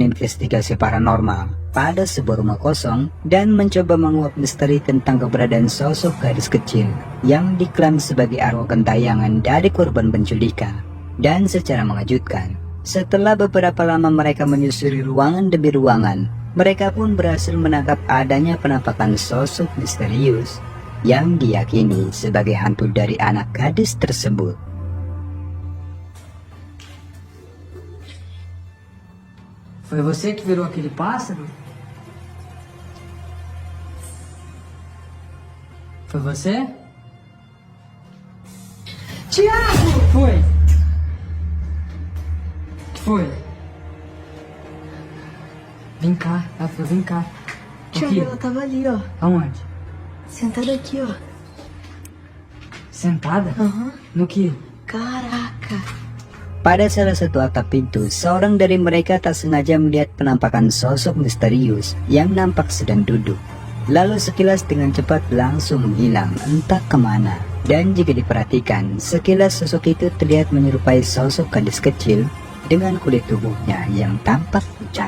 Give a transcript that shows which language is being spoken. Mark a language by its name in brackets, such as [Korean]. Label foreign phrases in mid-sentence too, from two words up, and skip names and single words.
[Indonesian] investigasi paranormal pada sebuah rumah kosong dan mencoba menguak misteri tentang keberadaan sosok gadis kecil yang diklaim sebagai arwah gentayangan dari korban penculikan. Dan secara mengejutkan, setelah beberapa lama mereka menyusuri ruangan demi ruangan, mereka pun berhasil menangkap adanya penampakan sosok misterius yang diyakini sebagai hantu dari anak gadis tersebut. [Portuguese] Foi você que virou aquele pássaro? Foi você? Tiago! Foi! Que foi? Vem cá, Rafa, vem cá. Tiago, ela tava ali, ó. Aonde? Sentada aqui, ó. Sentada? Aham. No que? Caraca. [Indonesian] Pada salah satu atap pintu, seorang dari mereka tak sengaja melihat penampakan sosok misterius yang nampak sedang duduk. lalu sekilas dengan cepat langsung menghilang entah kemana. Dan jika diperhatikan, sekilas sosok itu terlihat menyerupai sosok gadis kecil dengan kulit tubuhnya yang tampak pucat.